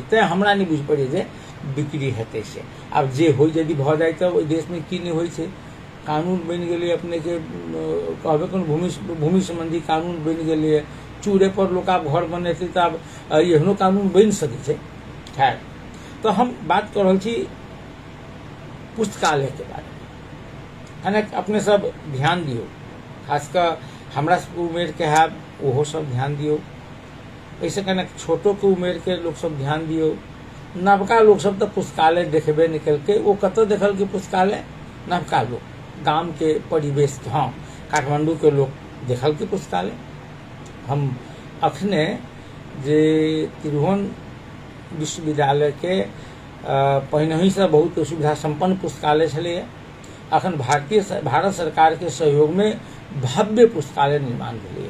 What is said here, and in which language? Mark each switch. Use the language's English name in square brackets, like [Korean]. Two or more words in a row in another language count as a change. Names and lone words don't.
[Maithili] तेँ हमरा नहीं बुझ पड़ै जे बिक्री हेतै से। आब जे होइ यदि भऽ जाय तऽ ओहि देश में की नहीं होइ छै, कानून बनि गेलै, अपने के कहबे कोनो भूमि संबंधी कानून बनि गेलै, चूड़े पर लोक आब घर बनेतै तऽ आब एहनो कानून बनि सकै छै। खैर, तो हम बात कर रहल छी पुस्तकालय के बारे में कने अपने सब ध्यान दियो, खासकर हमरा सबके उम्र के है ओहो सब ध्यान दियो, ऐसे कने छोटो के उम्र के लोग सब ध्यान दियो। नवका लोग सब तो पुस्तकालय देखबे निकल के वो कत देखल के पुस्तकालय, नवका लोग गांव के परिवेश, हाँ काठमांडू के लोग देखल के पुस्तकालय। हम अखने जे तिरहुन विश्वविद्यालय के पहिने ही से बहुत सुविधा संपन्न पुस्तकालय छलैया, अखन भारत सरकार के सहयोग में भव्य पुस्तकालय निर्माण भेलैया।